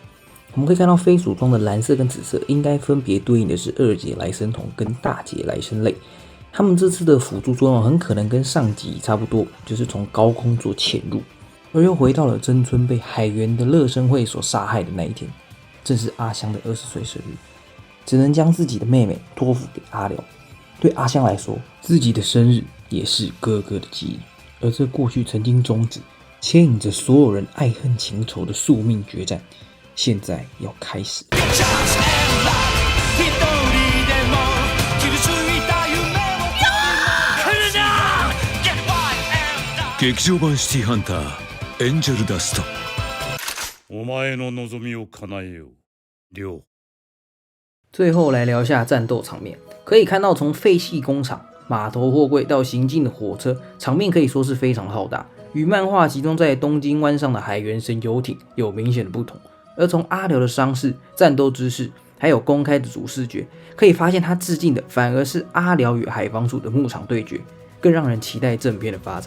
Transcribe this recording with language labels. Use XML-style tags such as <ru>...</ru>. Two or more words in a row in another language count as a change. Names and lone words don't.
<zh>我们可以看到飞鼠中的蓝色跟紫色应该分别对应的是二节来生瞳跟大节来生泪，他们这次的辅助作用很可能跟上集差不多，就是从高空做潜入，而又回到了真村被海猿的乐生会所杀害的那一天，正是阿香的20岁生日，只能将自己的妹妹托付给阿辽。对阿香来说，自己的生日也是哥哥的记忆，而这过去曾经终止，牵引着所有人爱恨情仇的宿命决战，现在要开始。</zh> <ja>劇場版シティハンターエンジェルダスト。お前の望みを叶えよう、亮。</ja> <zh>最后来聊下战斗场面，可以看到从废弃工厂、码头货柜到行进的火车，场面可以说是非常浩大，与漫画集中在东京湾上的海原神游艇有明显的不同。而从阿辽的伤势、战斗姿势，还有公开的主视觉，可以发现他致敬的反而是阿辽与海防署的牧场对决，更让人期待正片的发展。</zh>